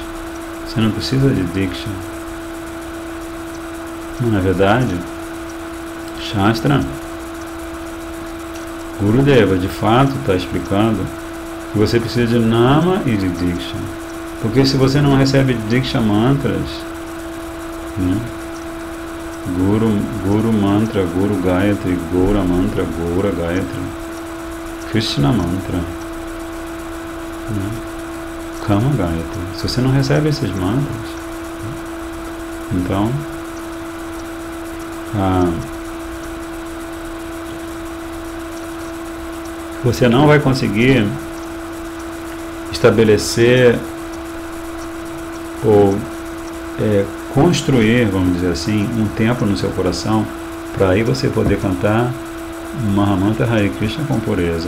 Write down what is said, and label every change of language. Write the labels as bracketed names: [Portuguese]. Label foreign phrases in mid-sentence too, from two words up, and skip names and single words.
[Portuguese] Você não precisa de Diksha. Na verdade, Shastra, Gurudeva de fato está explicando que você precisa de Nama e de Diksha. Porque se você não recebe Diksha mantras, né? Guru mantra, Guru Gayatri, Gaura mantra, Gaura Gayatri, Krishna mantra, né? Kama Gayatri. Se você não recebe esses mantras, então você não vai conseguir estabelecer ou construir, vamos dizer assim, um templo no seu coração para aí você poder cantar Mahamantra Hare Krishna com pureza.